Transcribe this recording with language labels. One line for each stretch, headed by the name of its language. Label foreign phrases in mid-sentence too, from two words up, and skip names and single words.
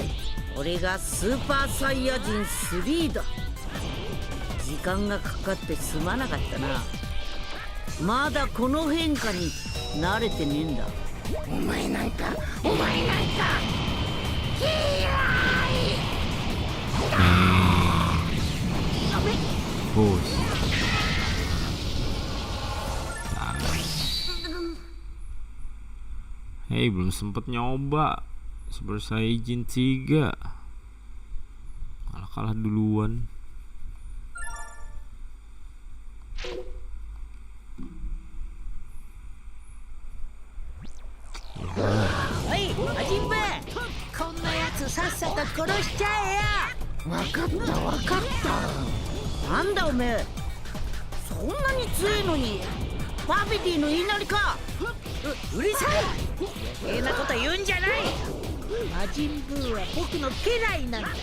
Japanese: 俺がスーパーサイヤ人3だ。時間がかかってすまなかったな。まだこの変化に慣れてねえんだ。お前なんか
Indonesian: Bos. Hei, belum sempet nyoba Super Saiyajin 3. Malah kalah duluan. Hei,
Japanese: Majin Buu, こんなやつさっさと殺しちゃえや。わかった。なんだおめえ、そんなに強いのにバビディの言いなりか。うるさい。余計なこと言うんじゃない。魔人ブーは僕の家来なんだ。